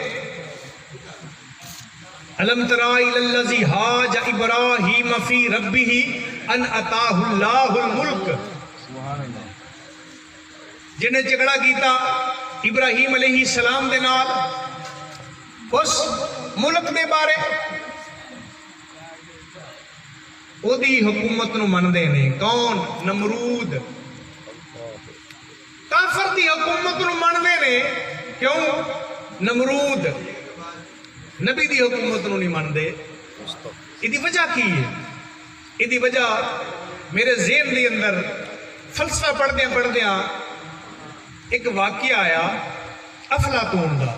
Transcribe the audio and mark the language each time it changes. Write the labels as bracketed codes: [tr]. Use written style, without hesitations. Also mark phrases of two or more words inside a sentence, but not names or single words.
[ar] الم ترائی للذی حاج ابراہیم فی ربہ ان اتاہ اللہ الملک. [pa] جنہیں جھگڑا کیتا ابراہیم [ar] علیہ السلام [pa] دے نال اس ملک دے بارے او دی حکومت نو من دے نے. کون؟ نمرود. کافر دی حکومت نو من دے نے. کیوں؟ نمرود نبی دی حکومت نو نہیں من دے. ایدی وجہ کی ہے؟ ایدی وجہ میرے ذہن دے اندر فلسفہ پڑھ دیاں ایک واقعہ آیا افلاطون دا.